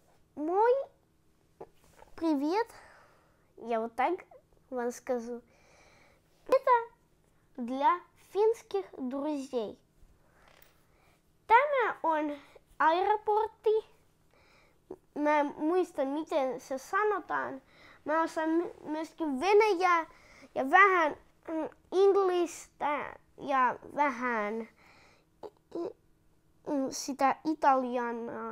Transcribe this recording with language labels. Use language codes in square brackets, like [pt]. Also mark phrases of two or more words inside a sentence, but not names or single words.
[ru] Мой привет, я вот так вам скажу. Это для финских друзей. [fi] Tämä on aeroportti. Mä en muista miten se sanotaan. Mä osaan myöskin venäjää ja vähän inglistä ja vähän sitä italianaa.